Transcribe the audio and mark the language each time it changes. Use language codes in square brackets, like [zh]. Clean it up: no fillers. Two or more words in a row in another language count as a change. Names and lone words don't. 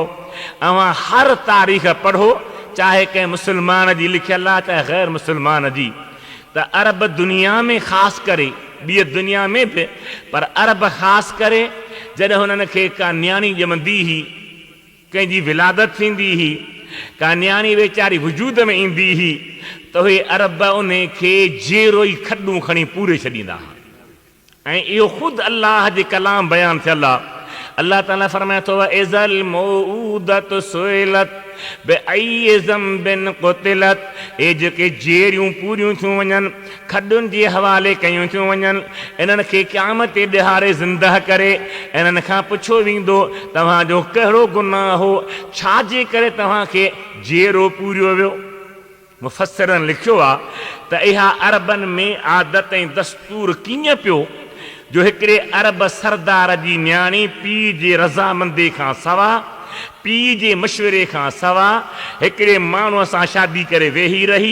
[sd] अवां हर तारीख़ पढ़ो, चाहे कंहिं मुस्लमान जी लिखियल आहे चाहे ग़ैर मुस्लमान जी, त अरब दुनिया में ख़ासि करे, ॿिए दुनिया में बि, पर अरब ख़ासि करे जॾहिं हुननि खे का न्याणी ॼमंदी हुई, कंहिंजी विलादत थींदी हुई, का न्याणी वीचारी वजूद में ईंदी हुई, त उहे अरब उन खे जेरो ई खॾूं खणी पूरे छॾींदा हुआ। ऐं इहो ख़ुदि अल्लाह जे कलाम बयानु थियल आहे। अल्लाह ताला फरमाए थो, [ar] إذا الموءودة سئلت بأي ذنب قتلت, [sd] ए जेके जेरियूं पूरियूं थियूं वञनि, खॾुनि जे हवाले कयूं थियूं वञनि, इन्हनि खे क़यामत ते ॾिहारे ज़िंदह करे इन्हनि खां पुछो वेंदो तव्हांजो कहिड़ो गुनाह हो, छाजे करे तव्हांखे जेरो पूरियो वियो। मुफ़स्सिरनि लिखियो आहे त इहा अरबनि में आदत ऐं दस्तूर कीअं पियो जो हिकिड़े अरब सरदार जी न्याणी पीउ जे रज़ामंदी खां सवा, पीउ जे मशवरे खां सवा हिकिड़े माण्हूअ सां शादी करे वेही रही।